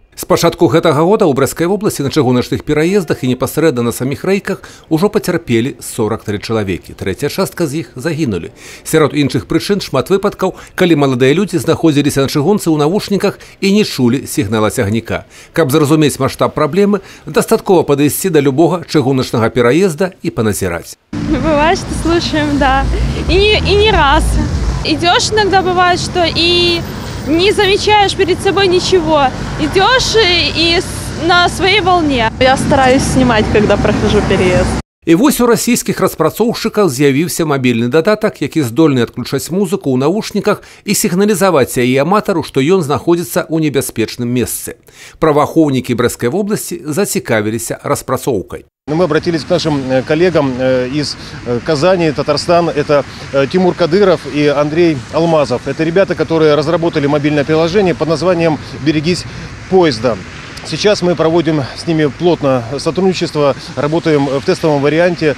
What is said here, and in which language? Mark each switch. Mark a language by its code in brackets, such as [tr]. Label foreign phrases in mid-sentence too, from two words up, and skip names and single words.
[be] З пачатку гэтага года ў Брэсцкай вобласці на чыгуначных пераездах і непасрэдна на саміх рэйках ужо пацярпелі 43 чалавекі. Трэцяя частка з іх загінулі. Сярод іншых прычын шмат выпадкаў, калі маладыя людзі знаходзіліся на чыгунцы ў навушніках і не чулі сігнала цягніка. Каб зразумець маштаб праблемы, дастаткова падысці да любога чыгуначнага пераезда і паназіраць. [ru] Бывает, что слушаем, да. И не раз. Идешь иногда, бывает, что и не замечаешь перед собой ничего. Идешь и на своей волне. Я стараюсь снимать, когда прохожу переезд. [be] І вось у расійскіх распрацоўшчыкаў з'явіўся мабільны дадатак, які здольны адключаць музыку ў навушніках і сігналізаваць яе аматару, што ён знаходзіцца ў небяспечным месцы. Праваахоўнікі Брэсцкай вобласці зацікавіліся распрацоўкай. [ru] Мы обратились к нашим коллегам из Казани, Татарстана. Это Тимур Кадыров и Андрей Алмазов. Это ребята, которые разработали мобильное приложение под названием «Берегись поезда». Сейчас мы проводим с ними плотно сотрудничество, работаем в тестовом варианте.